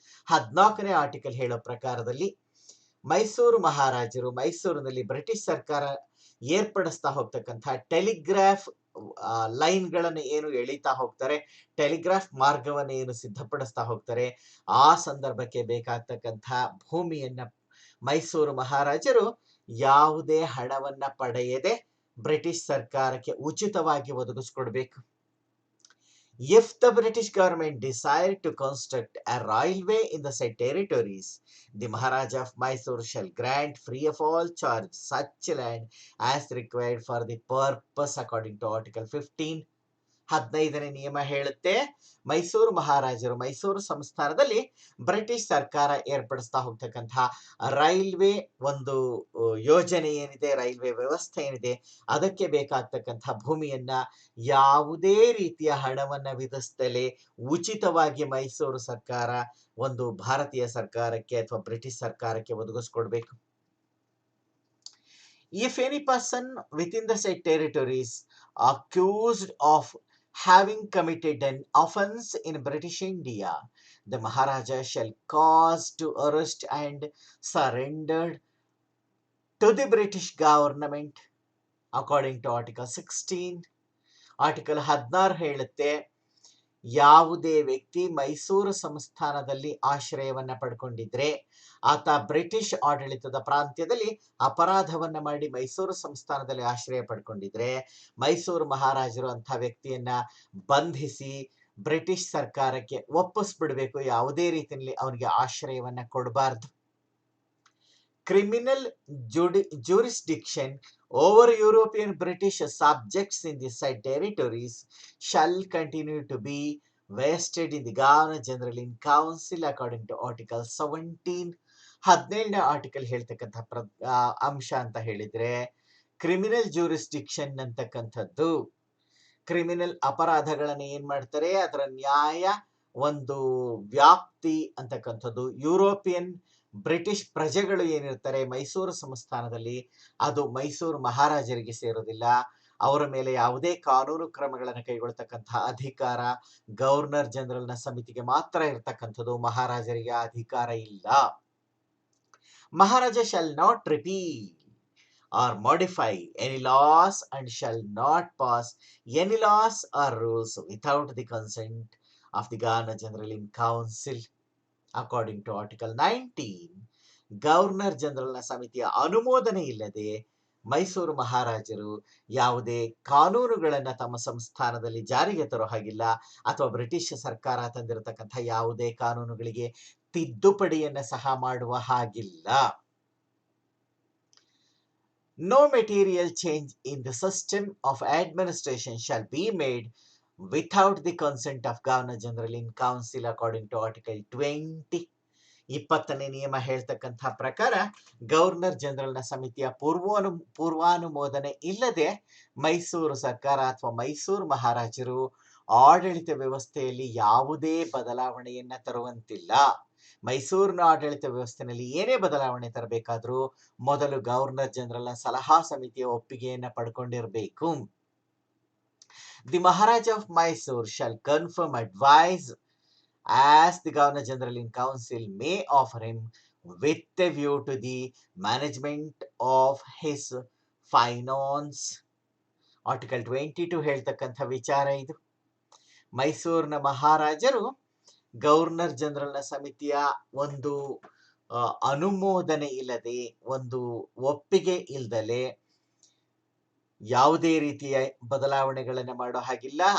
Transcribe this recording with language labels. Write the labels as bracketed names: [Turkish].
[Kannada] 14ನೇ article ಹೇಳೋ ಪ್ರಕಾರದಲ್ಲಿ ಮೈಸೂರು ಮಹಾರಾಜರು ಮೈಸೂರಿನಲ್ಲಿ ಬ್ರಿಟಿಷ್ ಸರ್ಕಾರ ಏರ್ಪಡಿಸ್ತಾ ಹೋಗ್ತಕ್ಕಂಥ ಟೆಲಿಗ್ರಾಫ್ ಲೈನ್ಗಳನ್ನು ಏನು ಎಳಿತಾ ಹೋಗ್ತಾರೆ, ಟೆಲಿಗ್ರಾಫ್ ಮಾರ್ಗವನ್ನು ಏನು ಸಿದ್ಧಪಡಿಸ್ತಾ ಹೋಗ್ತಾರೆ, ಆ ಸಂದರ್ಭಕ್ಕೆ ಬೇಕಾಗ್ತಕ್ಕಂಥ ಭೂಮಿಯನ್ನ ಮೈಸೂರು ಮಹಾರಾಜರು ಯಾವುದೇ ಹಣವನ್ನ ಪಡೆಯದೆ ಬ್ರಿಟಿಷ್ ಸರ್ಕಾರಕ್ಕೆ ಉಚಿತವಾಗಿ ಒದಗಿಸ್ಕೊಡ್ಬೇಕು. [English] If the British government decide to construct a railway in the said territories, the Maharaja of Mysore shall grant free of all charge such land as required for the purpose according to Article 15. [Kannada] 15ನೇ ನಿಯಮ ಹೇಳುತ್ತೆ, ಮೈಸೂರು ಮಹಾರಾಜರು ಮೈಸೂರು ಸಂಸ್ಥಾನದಲ್ಲಿ British ಸರ್ಕಾರ ಏರ್ಪಡಿಸ್ತಾ ಹೋಗ್ತಕ್ಕಂತಹ railway ಒಂದು ಯೋಜನೆ ಏನಿದೆ, railway ವ್ಯವಸ್ಥೆ ಏನಿದೆ, ಅದಕ್ಕೆ ಬೇಕಾಗ್ತಕ್ಕಂಥ ಭೂಮಿಯನ್ನ ಯಾವುದೇ ರೀತಿಯ ಹಣವನ್ನ ವಿಧಿಸದಲೇ ಉಚಿತವಾಗಿ ಮೈಸೂರು ಸರ್ಕಾರ ಒಂದು ಭಾರತೀಯ ಸರ್ಕಾರಕ್ಕೆ ಅಥವಾ ಬ್ರಿಟಿಷ್ ಸರ್ಕಾರಕ್ಕೆ ಒದಗಿಸ್ಕೊಡ್ಬೇಕು. [English] If any person within the said territories accused of having committed an offence in British India, the Maharaja shall cause to arrest and surrendered to the British government according to Article 16. [Kannada] Article 16 ಹೇಳುತ್ತೆ, ಯಾವುದೇ ವ್ಯಕ್ತಿ ಮೈಸೂರು ಸಂಸ್ಥಾನದಲ್ಲಿ ಆಶ್ರಯವನ್ನ ಪಡ್ಕೊಂಡಿದ್ರೆ, ಆತ British ಆಡಳಿತದ ಪ್ರಾಂತ್ಯದಲ್ಲಿ ಅಪರಾಧವನ್ನ ಮಾಡಿ ಮೈಸೂರು ಸಂಸ್ಥಾನದಲ್ಲಿ ಆಶ್ರಯ ಪಡ್ಕೊಂಡಿದ್ರೆ, ಮೈಸೂರು ಮಹಾರಾಜರು ಅಂಥ ವ್ಯಕ್ತಿಯನ್ನ ಬಂಧಿಸಿ ಬ್ರಿಟಿಷ್ ಸರ್ಕಾರಕ್ಕೆ ಒಪ್ಪಿಸ್ಬಿಡ್ಬೇಕು. ಯಾವುದೇ ರೀತಿಯಲ್ಲಿ ಅವನಿಗೆ ಆಶ್ರಯವನ್ನ ಕೊಡಬಾರ್ದು. [English] Criminal jurisdiction over European British subjects in the said territories shall continue to be vested in the Governor General in Council according to Article 17. [Kannada] 17ನೇ article ಹೇಳ್ತಕ್ಕಂಥ ಅಂಶ ಅಂತ ಹೇಳಿದ್ರೆ, ಕ್ರಿಮಿನಲ್ ಜ್ಯೂರಿಸ್ಡಿಕ್ಷನ್ ಅಂತಕ್ಕಂಥದ್ದು, ಕ್ರಿಮಿನಲ್ ಅಪರಾಧಗಳನ್ನ ಏನ್ ಮಾಡ್ತಾರೆ, ಅದರ ನ್ಯಾಯ ಒಂದು ವ್ಯಾಪ್ತಿ ಅಂತಕ್ಕಂಥದ್ದು ಯುರೋಪಿಯನ್ ಬ್ರಿಟಿಷ್ ಪ್ರಜೆಗಳು ಏನಿರ್ತಾರೆ ಮೈಸೂರು ಸಂಸ್ಥಾನದಲ್ಲಿ, ಅದು ಮೈಸೂರು ಮಹಾರಾಜರಿಗೆ ಸೇರೋದಿಲ್ಲ. ಅವರ ಮೇಲೆ ಯಾವುದೇ ಕಾನೂನು ಕ್ರಮಗಳನ್ನು ಕೈಗೊಳ್ತಕ್ಕಂತಹ ಅಧಿಕಾರ ಗವರ್ನರ್ ಜನರಲ್ನ ಸಮಿತಿಗೆ ಮಾತ್ರ ಇರ್ತಕ್ಕಂಥದ್ದು. ಮಹಾರಾಜರಿಗೆ ಅಧಿಕಾರ ಇಲ್ಲ. [English] Maharaja shall not repeal or modify any laws and shall not pass any laws or rules without the consent of the Governor General in Council according to Article 19. [Kannada] Governor ಜನರಲ್ನ ಸಮಿತಿಯ ಅನುಮೋದನೆ ಇಲ್ಲದೆ ಮೈಸೂರು ಮಹಾರಾಜರು ಯಾವುದೇ ಕಾನೂನುಗಳನ್ನ ತಮ್ಮ ಸಂಸ್ಥಾನದಲ್ಲಿ ಜಾರಿಗೆ ತರೋ ಹಾಗಿಲ್ಲ, ಅಥವಾ ಬ್ರಿಟಿಷ್ ಸರ್ಕಾರ ತಂದಿರತಕ್ಕಂಥ ಯಾವುದೇ ಕಾನೂನುಗಳಿಗೆ ತಿದ್ದುಪಡಿಯನ್ನ ಸಹ ಮಾಡುವ ಹಾಗಿಲ್ಲ. [English] No material change in the system of administration shall be made without the consent of Governor General in Council according to Article 20. [Kannada] 20ನೇ ನಿಯಮ ಹೇಳ್ತಕ್ಕಂಥ ಪ್ರಕಾರ ಗವರ್ನರ್ ಜನರಲ್ನ ಸಮಿತಿಯ ಪೂರ್ವಾನುಮೋದನೆ ಇಲ್ಲದೆ ಮೈಸೂರು ಸರ್ಕಾರ ಅಥವಾ ಮೈಸೂರು ಮಹಾರಾಜರು ಆಡಳಿತ ವ್ಯವಸ್ಥೆಯಲ್ಲಿ ಯಾವುದೇ ಬದಲಾವಣೆಯನ್ನ ತರುವಂತಿಲ್ಲ. ಮೈಸೂರಿನ ಆಡಳಿತ ವ್ಯವಸ್ಥೆಯಲ್ಲಿ ಏನೇ ಬದಲಾವಣೆ ತರಬೇಕಾದ್ರೂ ಮೊದಲು ಗವರ್ನರ್ ಜನರಲ್ನ ಸಲಹಾ ಸಮಿತಿಯ ಒಪ್ಪಿಗೆಯನ್ನ ಪಡ್ಕೊಂಡಿರಬೇಕು. [English] The Maharaja of Mysuru shall confirm advice as the Governor General in Council may offer him with a view to the management of his finance. [Kannada] Article 22 ಹೇಳ್ತಕ್ಕಂಥ ವಿಚಾರ ಇದು. ಮೈಸೂರಿನ ಮಹಾರಾಜರು ಗವರ್ನರ್ ಜನರಲ್ನ ಸಮಿತಿಯ ಒಂದು ಅನುಮೋದನೆ ಇಲ್ಲದೆ, ಒಂದು ಒಪ್ಪಿಗೆ ಇಲ್ದಲೆ ಯಾವುದೇ ರೀತಿಯ ಬದಲಾವಣೆಗಳನ್ನು ಮಾಡೋ ಹಾಗಿಲ್ಲ.